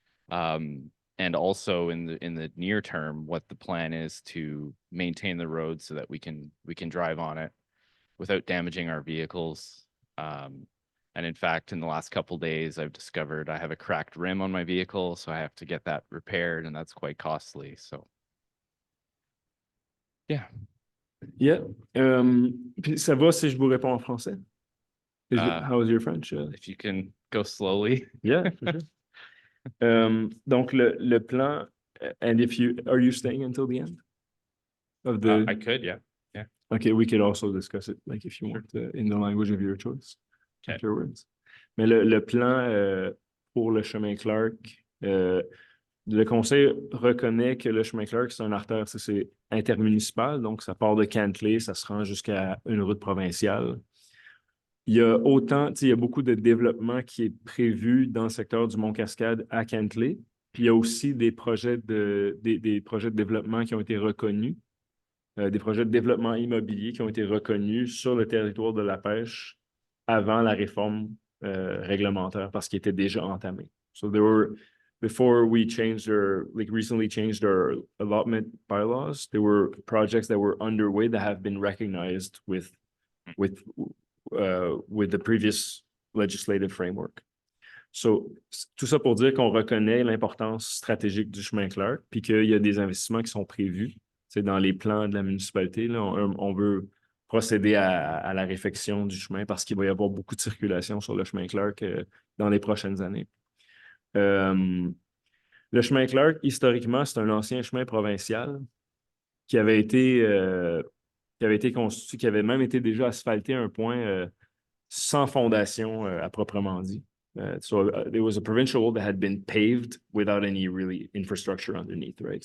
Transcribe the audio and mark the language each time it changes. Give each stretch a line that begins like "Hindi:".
English: And also in the near term, what the plan is to maintain the road so that we can drive on it without damaging our vehicles. And in fact, in the last couple of days, I've discovered I have a cracked rim on my vehicle, so I have to get that repaired, and that's quite costly. So, yeah. Yeah.
French: Puis ça va si je vous réponds en français?
English: How is your French? If you can go slowly. Yeah, for sure.
French: Donc, le plan,
English: and are you staying until the end of the? I could, yeah. Okay, we could also discuss it, like if you Sure. want, in the language of your choice. Okay. Afterwards.
French: Mais le plan pour le chemin Clark, le conseil reconnaît que le chemin Clark, c'est une artère, c'est intermunicipal, donc ça part de Cantley, ça se rend jusqu'à une route provinciale. Il y a il y a beaucoup de développement qui est prévu dans le secteur du Mont-Cascade à Cantley. Puis il y a aussi des projets de développement qui ont été reconnus, des projets de développement immobilier qui ont été reconnus sur le territoire de la pêche avant la réforme réglementaire parce qu'ils étaient déjà entamés.
English: So before we recently changed our allotment bylaws, there were projects that were underway that have been recognized with the previous legislative framework.
French: So, tout ça pour dire qu'on reconnaît l'importance stratégique du chemin Clark, puis qu'il y a des investissements qui sont prévus. C'est dans les plans de la municipalité, là, on veut procéder à la réfection du chemin parce qu'il va y avoir beaucoup de circulation sur le chemin Clark dans les prochaines années. Le chemin Clark, historiquement, c'est un ancien chemin provincial qui avait été constitué, qui avait même été déjà asphalté à un point sans fondation à proprement dit.
English: So there was a provincial road that had been paved without any really infrastructure underneath, right?